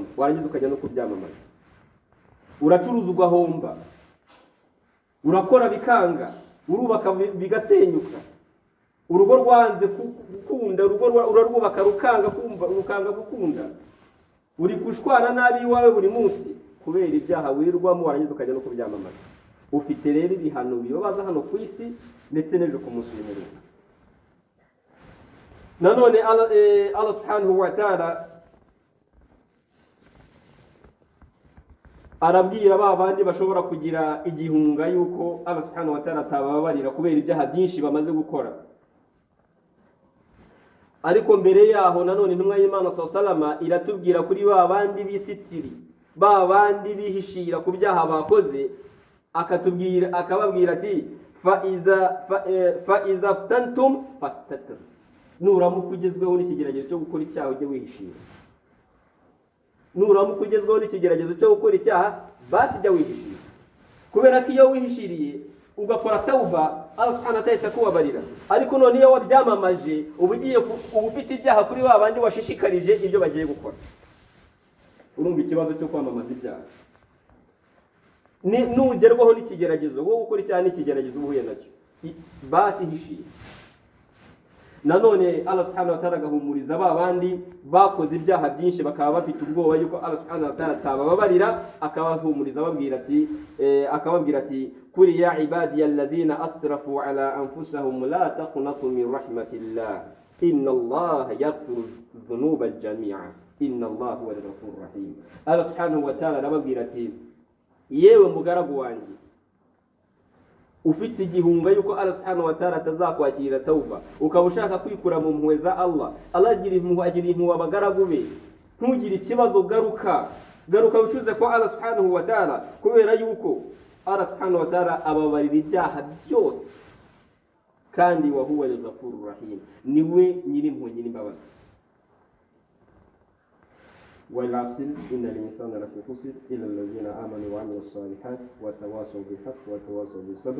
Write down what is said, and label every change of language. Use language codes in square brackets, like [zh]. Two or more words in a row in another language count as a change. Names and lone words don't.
[rw] Warangiza ukajya no kubyamamaza, uracuruza ugahomba, urakora bikanga, urubaka bigasenyuka, urugo rwanze gukunda, urarwubaka rukanga gukunda, uri gushwana nabi iwawe buri munsi kubera ibyaha wirirwamo, warangiza ukajya no kubyamamaza. Ufite rero ibihano bibabaza hano ku isi ndetse n'ejo ku munsi w'imperuka. Nanone [ar] الله سبحانه وتعالى [rw] arabwira ba bandi bashobora kugira igihunga yuko [ar] الله سبحانه وتعالى [rw] atababarira kubera ibyaha byinshi bamaze gukora. Ariko mbere yaho nanone intumwa y'Imana [ar] صلى الله عليه وسلم [rw] iratubwira kuri ba bandi bisitiri, ba bandi bihishira ku byaha bakoze, akababwira ati [ar] فإذا فتنتم فاستتروا, [rw] nuramuka ugezweho n'ikigeragezo cyo gukora icyaha ujye wihishira. Nuramuka ugezweho n'ikigeragezo cyo gukora icyaha basi jya wihishira, kubera ko iyo wihishiriye ugakora tauba [ar] الله سبحانه وتعالى [rw] kubabarira. Ariko none iyo wabyamamaje uba ufite ibyaha kuri ba bandi washishikarije ibyo bagiye gukora. urumva ikibazo cyo kwamamaza ibyaha. Nugerwaho n'ikigeragezo, wowe ukora icyaha n'ikigeragezo uhuye nacyo, basi hishiye. Nanone [ar] الله سبحانه وتعالى [rw] agahumuriza ba bandi bakoze ibyaha byinshi bakaba bafite ubwoba yuko [ar] الله سبحانه وتعالى [rw] atababarira, akabahumuriza akababwira ati [ar] قل يا عبادي الذين أسرفوا على أنفسهم لا تقنطوا من رحمة الله إن الله يغفر الذنوب جميعا إن الله هو الغفور الرحيم. الله سبحانه وتعالى [rw] arababwira ati yewe mugaragu wanjye ufite igihunga yuko [ar] الله سبحانه وتعالى [rw] atazakwakira tauba, ukaba ushaka kwikura mu mpuhwe za Allah agira impuhwe abagaragu be, ntugire ikibazo, garuka wicuze ko [ar] الله سبحانه وتعالى, [rw] kubera yuko [ar] الله سبحانه وتعالى [rw] ababarira ibyaha byose kandi [ar] وهو الغفور الرحيم, [rw] niwe nyirimpuhwe nyirimbabazi. [ar] والعصر إن الإنسان لفي خسر إلا الذين آمنوا وعملوا الصالحات وتواصوا بالحق وتواصوا بالصبر.